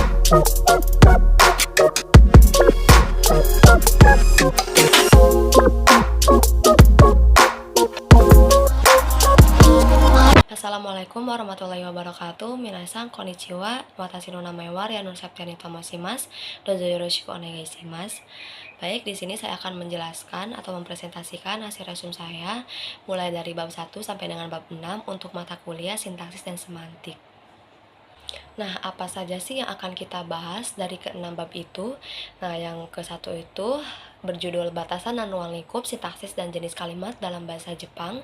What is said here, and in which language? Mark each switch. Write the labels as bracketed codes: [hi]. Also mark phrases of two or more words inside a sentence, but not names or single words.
[ar] السلام عليكم ورحمة الله وبركاته. [ja] 皆さんこんにちは. Watashi no namae wa Ryanun Septiani tomoshimasu. どうぞよろしくお願いします. [id] Baik, di sini saya akan menjelaskan atau mempresentasikan hasil resume saya mulai dari bab 1 sampai dengan bab 6 untuk mata kuliah sintaksis dan semantik. Nah, apa saja sih yang akan kita bahas dari ke-6 bab itu? Nah, yang ke-1 itu berjudul batasan dan ruang lingkup sintaksis dan jenis kalimat dalam bahasa Jepang.